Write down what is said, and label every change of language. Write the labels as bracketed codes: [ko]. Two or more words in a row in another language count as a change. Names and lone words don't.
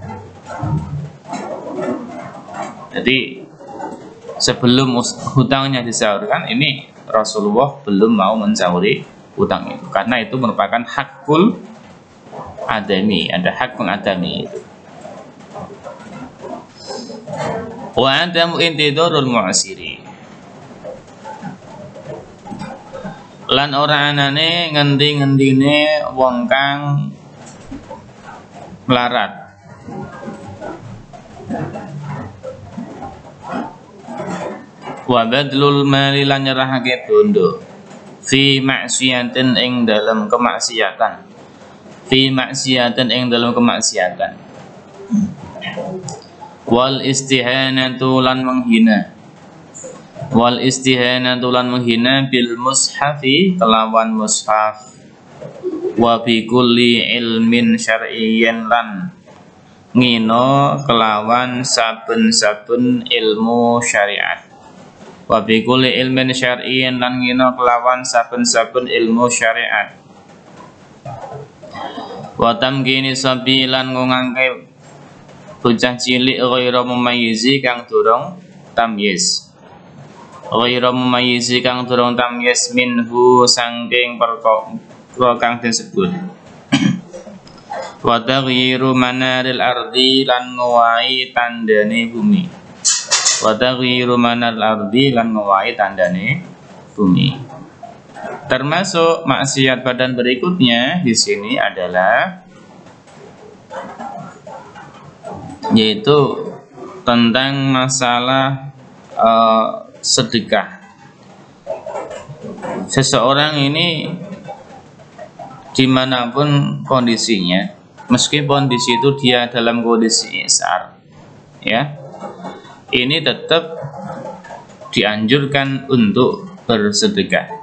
[id] Jadi sebelum hutangnya disaurkan, ini Rasulullah belum mau mensauri hutang itu, karena itu merupakan [ar] hakul adami, [id] ada hak pengadami itu. [ar] Wa adamu intidarul mu'asiri, [jv] lan ora anane ngendi-ngendine wong kang melarat. [ar] Wa badlul mali [jv] lan nyerahake bondo [ar] fi maksiatin [jv] ing [id] dalam kemaksiatan. [ar] Fi maksiatin [jv] ing [id] dalam kemaksiatan. [ar] Wal istihanatu [jv] lan menghina. [ar] Wal istihanatu [jv] lan menghina [ar] bil mushafi [jv] kelawan mushaf. [ar] Wa bi kulli ilmin syar'iyyin [jv] lan ngino kelawan saben-saben ilmu syariat. [ar] Wa bi kulli ilmin syar'iyyin [jv] lan ngina kelawan saben-saben ilmu syariat. [ar] Wa tamkini sabi [jv] lan ngangke bocah cilik [ar] ghairu mumayyizi [jv] kang durung tamyiz. [ar] Ghairu mumayyizi [jv] kang durung tamyiz minhu sangking perkara kang disebut. [ar] Wa taghyiru manaril ardi [jv] lan ngowahi tandane bumi. [ar] Wa taghyiru manaril ardi [jv] lan ngowahi tandane bumi. [id] Termasuk maksiat badan berikutnya di sini adalah yaitu tentang masalah sedekah. Seseorang ini dimanapun kondisinya, meskipun di situ dia dalam kondisi isar, ya, ini tetap dianjurkan untuk bersedekah.